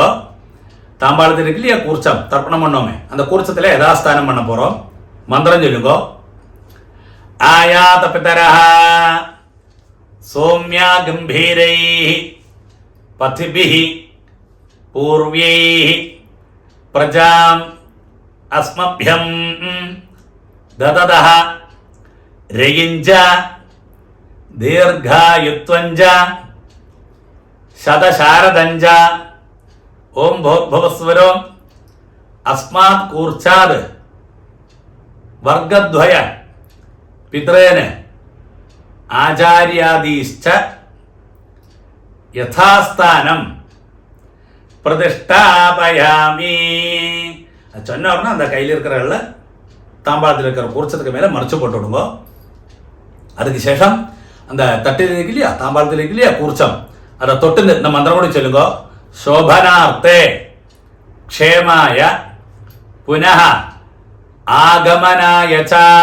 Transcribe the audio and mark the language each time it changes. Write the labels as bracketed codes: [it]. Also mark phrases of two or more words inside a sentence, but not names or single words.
[ta] தாம்பாளத்தில் இருக்கு இல்லையா கூர்ச்சம், தர்ப்பணம் பண்ணோமே, அந்த கூர்ச்சத்தில் யதாஸ்தானம் பண்ண போறோம். மந்திரம் சொல்லுங்கோ. [sa] आयात पितरः सोम्या गम्भीरैः पथिभिः पूर्वैः प्रजाम् அஸ்மभ्यं दददः रयिञ्च दीर्घायुत्वञ्च शतशारदञ्च ओं भोर्भुवस्वरो अस्मात् कूर्चाद् वर्गद्वय पितॄन् आचार्यादीश्च यथास्थानं प्रतिष्ठापयामि. [ta] சொன்ன உடனே அந்த கையில் இருக்கிற தாம்பாளத்தில் இருக்கிற கூர்ச்சத்துக்கு மேலே மறைச்சு போட்டு விடுங்க. அதுக்கு சேஷம் அந்த தட்டில் இருக்கு இல்லையா தாம்பாளத்தில் இருக்கு இல்லையா கூர்ச்சம், அதை தொட்டு இந்த மந்திரம் கூட சொல்லுங்க. [sa] शोभनार्थे क्षेमाय पुनः आगमनाय च.